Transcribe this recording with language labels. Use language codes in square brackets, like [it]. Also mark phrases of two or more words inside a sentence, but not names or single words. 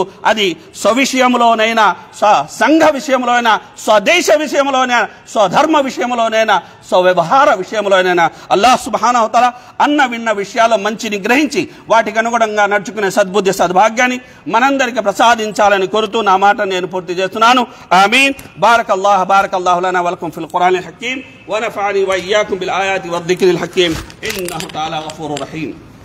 [te] అది స్వవిషయంలోనైనా, సంఘ విషయంలోనైనా, స్వదేశ విషయంలోనైనా, స్వధర్మ విషయంలోనైనా, స్వవ్యవహార విషయంలోనైనా అల్లాహ్ [ar] سبحانه وتعالى [te] అన్న విన్న విషయాల్లో మంచిని గ్రహించి వాటికి అనుగుణంగా నడుచుకునే సద్బుద్ధి సద్భాగ్యాన్ని మనందరికీ ప్రసాదించాలని కోరుతూ నా మాట నేను పూర్తి చేస్తున్నాను. [ar] آمين. بارك الله لنا ولكم في القرآن الحكيم ونفعني وإياكم بالآيات والذكر الحكيم إنه تعالى غفور رحيم.